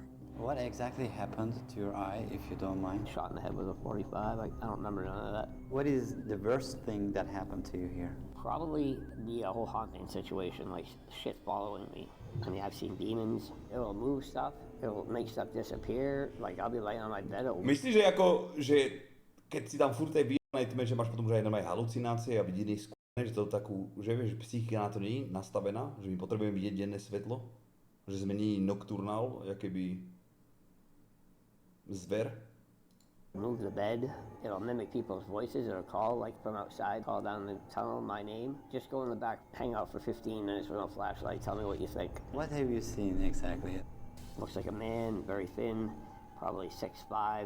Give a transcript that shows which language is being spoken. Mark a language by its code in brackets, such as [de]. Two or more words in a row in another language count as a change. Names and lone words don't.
[en] What exactly happened to your eye, if you don't mind? Shot in the head with a .45. I don't remember none of that. What is the worst thing that happened to you here? Probably the whole haunting situation, like shit following me. I mean, I've seen demons. It'll move stuff. It'll make stuff disappear. Like, I'll be laying on my bed. [sk] Myslíš, že ako, že keď si tam furt tej výjomnej tme, že máš potom že aj normálne halucinácie a vidieť skúne, že to takú, že vieš, psychika na to nie je nastavená, že my potrebujeme vidieť denné svetlo, že sme nie nocturnal, jakoby zver. [en] Move the bed. It'll mimic people's voices. It'll call, like from outside, call down the tunnel my name. Just go in the back, hang out for 15 minutes with no flashlight. Tell me what you think. What have you seen exactly? Looks like a man, very thin, probably 6'5".